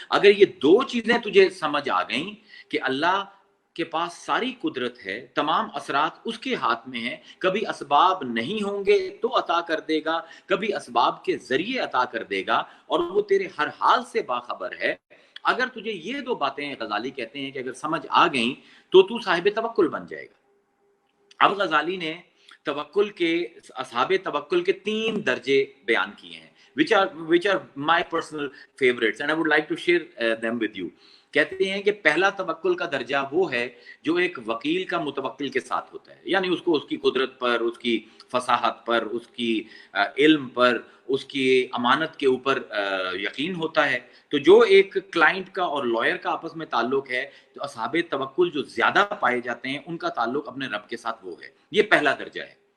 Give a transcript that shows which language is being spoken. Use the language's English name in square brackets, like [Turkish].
[Urdu] اگر یہ دو چیزیں تجھے سمجھ آ گئیں کہ اللہ کے پاس ساری قدرت ہے، تمام اثرات اس کے ہاتھ میں ہیں، کبھی اسباب نہیں ہوں گے تو عطا کر دے گا، کبھی اسباب کے ذریعے عطا کر دے گا، اور وہ تیرے ہر حال سے باخبر ہے. اگر تجھے یہ دو باتیں، غزالی کہتے ہیں کہ اگر سمجھ آ گئیں تو صاحب توکل بن جائے گا. اب غزالی نے توکل کے، اصحاب توکل کے 3 درجے بیان کیے ہیں [English] which are my personal favorites and I would like to share them with you. [Urdu] کہتے ہیں کہ پہلا توکل کا درجہ وہ ہے جو ایک وکیل کا متوکل کے ساتھ ہوتا ہے، یعنی اس کو اس کی قدرت پر، اس کی فصاحت پر، اس کی علم پر، اس کی امانت کے اوپر یقین ہوتا ہے. تو جو ایک کلائنٹ کا اور لائر کا آپس میں تعلق ہے، تو اصحاب توکل جو زیادہ پائے جاتے ہیں ان کا تعلق اپنے رب کے ساتھ وہ ہے. یہ پہلا درجہ ہے.